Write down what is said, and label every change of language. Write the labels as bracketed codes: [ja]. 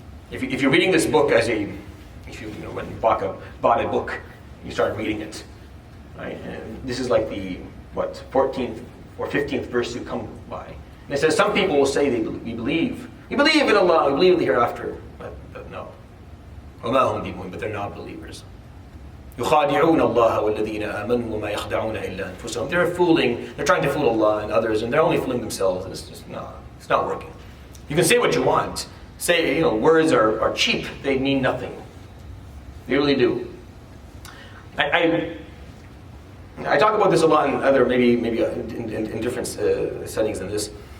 [en] If you're reading this book if you when you bought a book, you start reading it, right? And this is like the 14th or 15th verse you come by, and it says some people will say we believe in Allah, we believe in the hereafter, but no, but they're not believers. [ar] يخادعون الله والذين آمنوا وما يخدعون إلا أنفسهم. [en] They're trying to fool Allah and others, and they're only fooling themselves. It's not working. You can say what you want. Say, words are cheap. They mean nothing. They really do. I talk about this a lot in other, maybe in different settings than this.